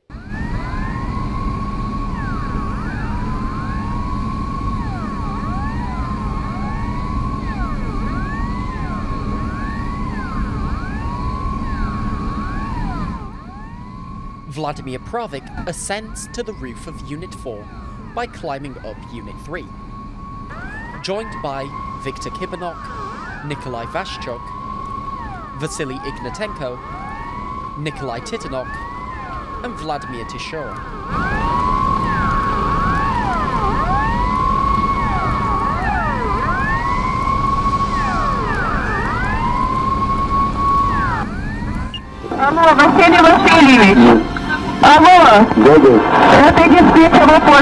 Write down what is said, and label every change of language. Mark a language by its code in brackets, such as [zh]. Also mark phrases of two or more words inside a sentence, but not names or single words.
[en] Vladimir Pravik ascends to the roof of Unit 4 by climbing up Unit 3. Joined by Viktor Kibanok, Nikolai Vashchuk, Vasily Ignatenko, Nikolai Titanok, and Vladimir Tishor. [ru] Алло, Василий Васильевич! Алло! Это диспетчер ВПО.